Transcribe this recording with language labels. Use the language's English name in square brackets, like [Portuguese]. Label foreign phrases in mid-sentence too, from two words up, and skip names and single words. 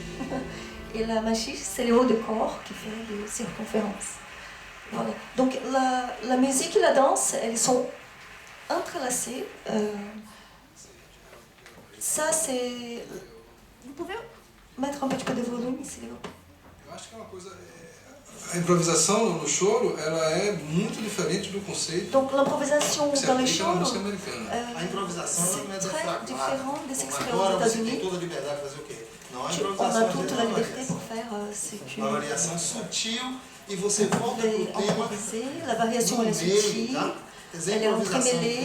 [French] Et la machiche, c'est le haut du corps qui fait des circonférences. Voilà. Donc la musique et la danse, elles sont entrelacées. Ça, c'est... Vous pouvez mettre un petit peu de volume, s'il vous plaît. [Portuguese] Eu acho que é uma coisa. A improvisação no choro, ela é muito diferente do conceito [French] Donc l'improvisation [Portuguese] que se [French] dans les [Portuguese] aplica na [French] chants, [Portuguese] música americana. A improvisação não é [French] c'est [Portuguese] da [French] très [Portuguese] fraca. [French] différent de ce qui se fait [Portuguese] Agora [French] aux [Portuguese] você tem [French] États-Unis. [Portuguese] toda a liberdade de fazer o quê? Não, a [French] On [Portuguese] improvisação [French] a [Portuguese] às [French] toute [Portuguese] vezes é [French] la [Portuguese] uma [French] liberté [Portuguese] variação. [French] pour faire ce que [Portuguese] Uma variação sutil e você [French] vous [Portuguese] volta [French] pouvez [Portuguese] pro tema [French] improviser. La variation [Portuguese] no [French] elle est [Portuguese] meio, [French] subtile, [Portuguese] tá? Quer dizer, a [French] elle est [Portuguese] improvisação e o [French] entremêlée.